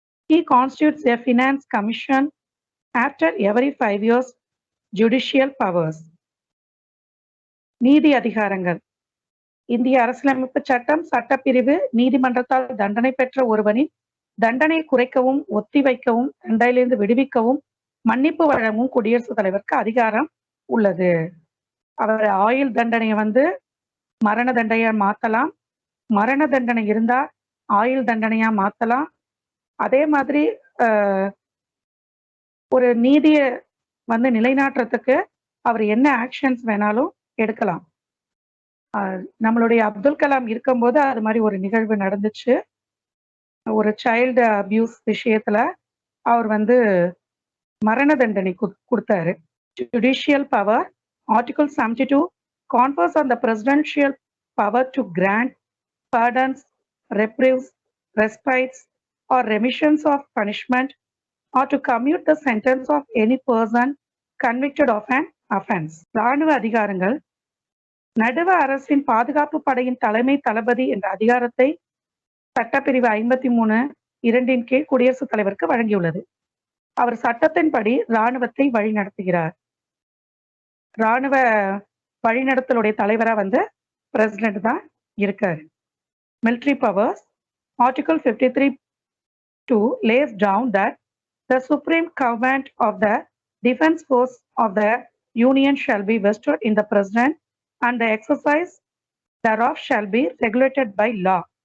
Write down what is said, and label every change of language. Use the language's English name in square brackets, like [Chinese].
[English] He constitutes a finance commission after every 5 years. Judicial powers. [Tamil] நீதி அதிகாரங்கள். இந்திய அரசியலமைப்பு சட்டம் சட்டப்பிரிவு நீதிமன்றத்தால் தண்டனை பெற்ற ஒருவனின் தண்டனை குறைக்கவும் ஒத்திவைக்கவும் தண்டனையிலிருந்து விடுவிக்கவும் மன்னிப்பு வழங்கவும் குடியரசுத் தலைவருக்கு அதிகாரம் உள்ளது. அவர் ஆயுள் தண்டனையை வந்து மரண தண்டனையா மாத்தலாம், மரண தண்டனை இருந்தா ஆயுள் தண்டனையா மாத்தலாம். அதே மாதிரி ஒரு நீதியை வந்து நிலைநாட்டுறதுக்கு அவர் என்ன ஆக்ஷன்ஸ் வேணாலும் எடுக்கலாம். நம்மளுடைய அப்துல் கலாம் இருக்கும்போது அது மாதிரி ஒரு நிகழ்வு நடந்துச்சு. ஒரு [English] child abuse [Tamil] விஷயத்துல அவர் வந்து மரண தண்டனை கொடுத்தாரு. [English] Judicial power. Article 72 confers on the presidential power to grant pardons, reprieves, respites, or remissions of punishment, or to commute the sentence of any person convicted of an offense. [Tamil] ராணுவ அதிகாரங்கள். நடுவ அரசின் பாதுகாப்பு படையின் தலைமை தளபதி என்ற அதிகாரத்தை சட்டப்பிரிவு 53(2) கீழ் குடியரசுத் தலைவருக்கு வழங்கியுள்ளது. அவர் சட்டத்தின்படி இராணுவத்தை வழிநடத்துகிறார். இராணுவ வழிநடத்தலுடைய தலைவரா வந்து பிரசிடென்ட் தான் இருக்காரு. [English] Military powers. Article 53(2) lays down that the supreme command of the defense force of the Union shall be vested in the President and the exercise thereof shall be regulated by law.